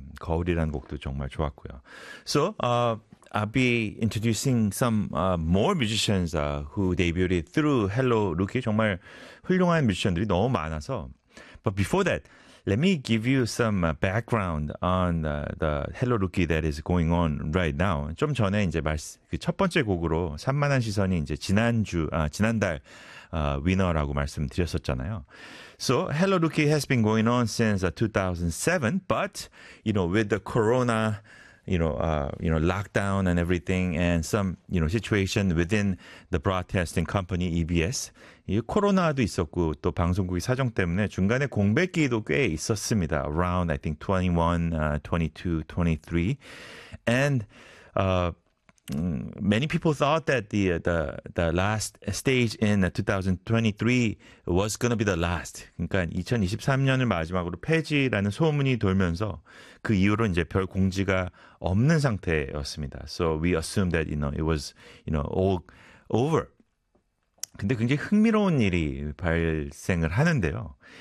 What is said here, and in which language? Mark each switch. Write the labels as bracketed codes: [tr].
[ko] 거울이라는 곡도 정말 좋았고요. [en] So I'll be introducing some more musicians who debuted through Hello Rookie. [ko] 정말 훌륭한 뮤지션들이 너무 많아서. [en] But before that, let me give you some background on the Hello Rookie that is going on right now. [ko] 좀 전에 이제 첫 번째 곡으로 산만한 시선이 이제 지난달 위너라고 말씀드렸었잖아요. [en] So Hello Rookie has been going on since 2007, but you know, with the corona, lockdown and everything, and some situation within the broadcasting company EBS. [ko] 이 코로나도 있었고 또 방송국이 사정 때문에 중간에 공백기도 꽤 있었습니다. [en] Around I think 21, 22, 23, and many people thought that the last stage in 2023 was gonna be the last. [ko] 그러니까 2023년을 마지막으로 폐지라는 소문이 돌면서 그 이후로 이제 별 공지가 없는 상태였습니다. [en] So we assumed that it was all over. [ko] 근데 굉장히 흥미로운 일이 발생을 하는데요.